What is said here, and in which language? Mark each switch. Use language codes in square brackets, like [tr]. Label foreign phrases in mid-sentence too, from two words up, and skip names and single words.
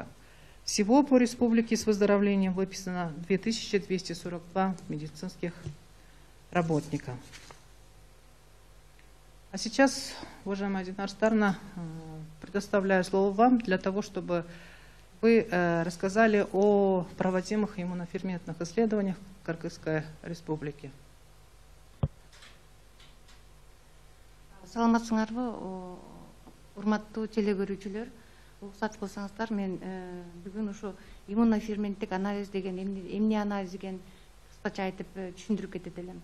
[ru] Всего по республике с выздоровлением выписано 2242 медицинских работника. А сейчас, уважаемая Динар Старовна, предоставляю слово вам для того, чтобы Вы рассказали о проводимых иммуноферментных исследованиях в Кыргызской республике. [ky] Саламатсыңарбы, урматтуу телекөрүүчүлөр. Уруксат кылсаңыздар, мен бүгүн ушу иммуноферменттик анализ деген эмне анализ деген кыскача айтып түшүндүрүп кетет элем.